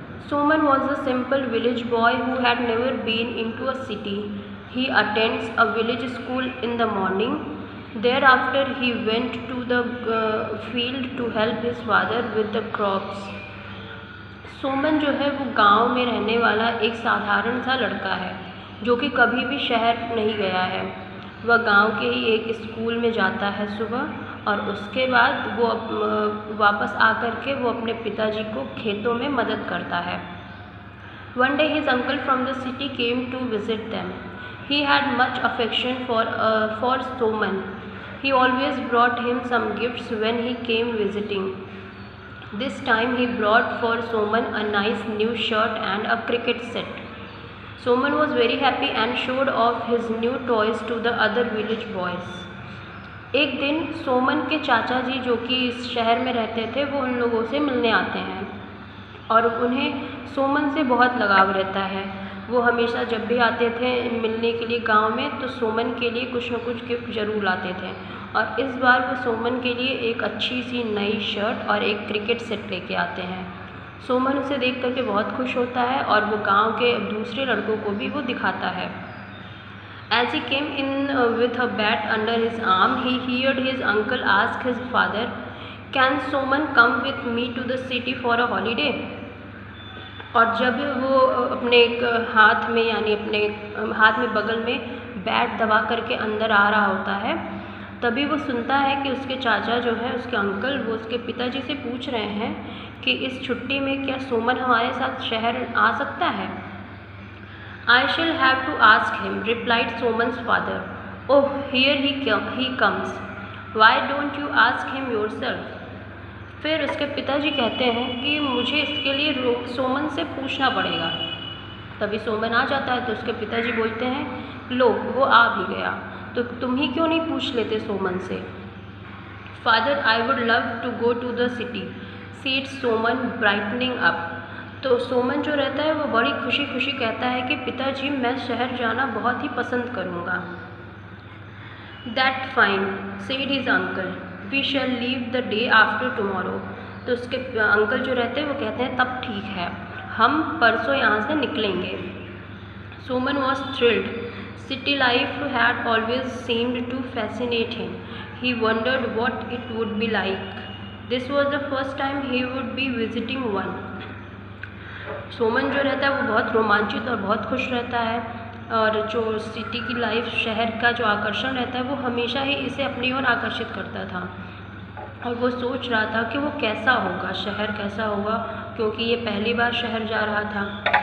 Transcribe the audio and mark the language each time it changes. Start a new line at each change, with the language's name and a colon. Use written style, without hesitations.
English: Soman was a simple village boy who had never been into a city. He attends a village school in the morning. Thereafter he went to the field to help his father with the crops.
Hindi: Soman जो है वो गांव में रहने वाला एक साधारण सा लड़का है जो कि कभी भी शहर नहीं गया है. वह गांव के ही एक स्कूल में जाता है सुबह और उसके बाद वो वापस आकर के वो अपने पिताजी को खेतों में मदद करता है.
English: One day his uncle from the city came to visit them. He had much affection for Soman. He always brought him some gifts when he came visiting. This time he brought for Soman a nice new shirt and a cricket set. Soman was very happy and showed off his new toys to the other village boys.
Hindi: एक दिन सोमन के चाचा जी जो कि इस शहर में रहते थे वो उन लोगों से मिलने आते हैं और उन्हें सोमन से बहुत लगाव रहता है. वो हमेशा जब भी आते थे मिलने के लिए गांव में तो सोमन के लिए कुछ न कुछ गिफ्ट ज़रूर लाते थे और इस बार वो सोमन के लिए एक अच्छी सी नई शर्ट और एक क्रिकेट सेट लेके आते हैं. सोमन उसे देख करके बहुत खुश होता है और वो गांव के दूसरे लड़कों को भी वो दिखाता है.
English: As he came in with a bat under his arm, he heard his uncle ask his father, "Can Soman come with me to the city for a holiday?"
Hindi: और जब वो अपने हाथ में यानी अपने हाथ में बगल में बैट दबा करके अंदर आ रहा होता है तभी वो सुनता है कि उसके चाचा जो है उसके अंकल वो उसके पिताजी से पूछ रहे हैं कि इस छुट्टी में क्या सोमन हमारे साथ शहर आ सकता है.
English: I shall have to ask him, replied Soman's father. Oh, here he comes. Why don't you ask him yourself?
Hindi: फिर उसके पिताजी कहते हैं कि मुझे इसके लिए सोमन से पूछना पड़ेगा. तभी सोमन आ जाता है तो उसके पिताजी बोलते हैं लो वो आ भी गया तो तुम ही क्यों नहीं पूछ लेते सोमन से.
English: Father I would love to go to the city said Soman brightening up.
Hindi: तो सोमन जो रहता है वो बड़ी खुशी खुशी कहता है कि पिताजी मैं शहर जाना बहुत ही पसंद करूँगा.
English: That fine said his uncle we shall leave the day after tomorrow.
Hindi: तो उसके अंकल जो रहते हैं वो कहते हैं तब ठीक है हम परसों यहाँ से निकलेंगे.
English: Soman was thrilled. City life had always seemed to fascinate him. He wondered what it would be like. This was the first time he would be visiting one.
Hindi: Soman जो रहता है वो बहुत रोमांचित और बहुत खुश रहता है और जो सिटी की लाइफ शहर का जो आकर्षण रहता है वो हमेशा ही इसे अपनी ओर आकर्षित करता था और वो सोच रहा था कि वो कैसा होगा शहर कैसा होगा क्योंकि ये पहली बार शहर जा रहा था.